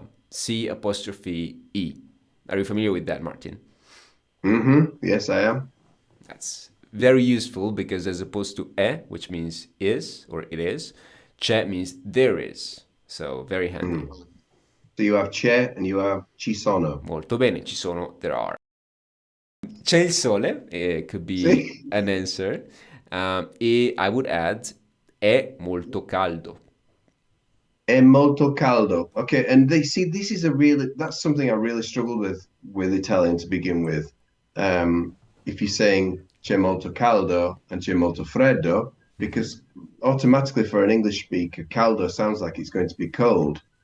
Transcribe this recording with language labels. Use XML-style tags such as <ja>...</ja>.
<en>C apostrophe E. Are you familiar with that, Martin? Yes, I am. That's very useful because as opposed to which means is or it is, c'è means there is. So very handy. Mm. So you have c'è and you have ci sono.</en> <it>Molto bene, ci sono,</it> <en>there are.</en> <it>C'è il sole,</it> <en>could be See? an answer.</en> <it>E</it> <en>I would add,</en> <it>è molto caldo. È molto caldo.</it> <en>Okay, and they see this is a really that's something I really struggled with Italian to begin with. If you're saying</en> <it>c'è molto caldo</it> <en>and</en> <it>c'è molto freddo,</it> <en>because automatically for an English speaker, caldo sounds like it's going to be cold.</en>